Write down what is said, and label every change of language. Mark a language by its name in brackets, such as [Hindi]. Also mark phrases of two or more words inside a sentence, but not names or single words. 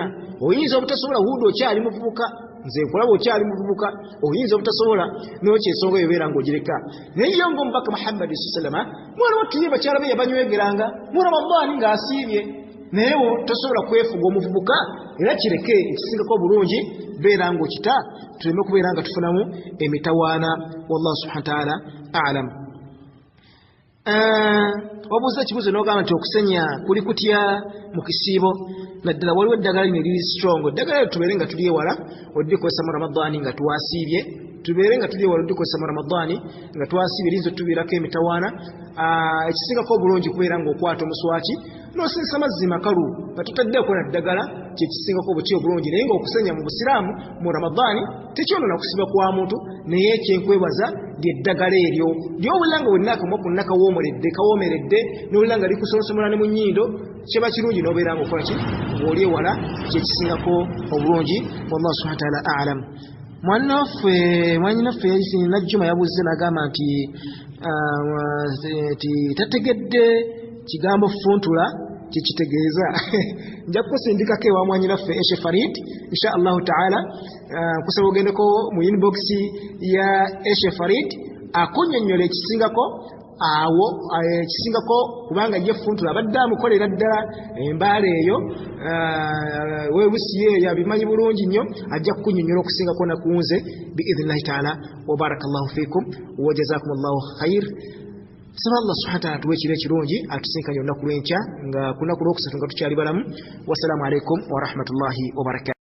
[Ganda] Oyinza obutasobola, Hudu okyali muvubuka, nze nkulaba okyali muvubuka, oyinza obutasobola n'okyensonga eyobeera ng'ogireka. Naye ye ng'omubaka Muhammad sallama, mwana wattu ye bakyala be yabanywegeranga mu Ramadan ng'asiibye. naye tosobola kwefuga omuvubuka era kireke ekisingako obulungi beera ng'okita tuleme kubeera nga tufunamu emitawaana. [Arabic] والله سبحانه وتعالى أعلم. [Ganda] Wabuuza ekibuuzo n'ogamba nti okusenya kuli kutya mu kisiibo naddala waliwo eddagala lino liri strong. Eddagala lyo tubeere nga tuli ewala oddikozesa mu Ramadani nga twasiibye, tubeere nga tuli ewala oddikozesa mu Ramadani nga twasiibye linzo tubiirako emitawaana. Ekisingako obulungi kubeera ng'okwata omuswaki n'osinsa mazzi makalu nga totaddeeko na ddagala, kyekisingako obuki obulungi. Naye ng'okusenya mu Busiraamu mu Ramadani tekyonoona kusiba kwa muntu, naye ekyenkwebaza lyeddagala eryo ly'owulira nga wennaakamu konna kawoomeredde n'owulira nga likusonsomola ne mu nnyindo, kiba kirungi n'obeera ng'okola ki ng'oli ewala, kyekisingako obulungi. [Arabic] والله سبحانه وتعالى أعلم. [Ganda] Mwanyinaffe yayisi Najjuma yabuuze n'agamba nti tategedde kigambo funtula kikitegeeza. Nja kukusindikako ewa mwanyinaffe Eshe Farid [Arabic] إن شاء الله تعالى. [Ganda] Kusaba ogendeko mu inbox ya Eshe Farid akunnyonnyola ekisingako awo ekisingako, kubanga ye funtula abadde amukolera ddala embaala eyo webusiye yabimanyi bulungi nnyo, ajja kukunnyonnyola okusingako nakunze [Arabic] بإذن الله تعالى. وبارك الله فيكم وجزاكم الله خيرا. [Ganda] Saba [Arabic] الله سبحانه وتعالى [Ganda] tuwe ekiro ekirungi atusinkanye olunaku lw'enkya nga ku lunaku lwokusatu nga tukyali balamu. [Arabic] والسلام عليكم ورحمة الله وبركاته.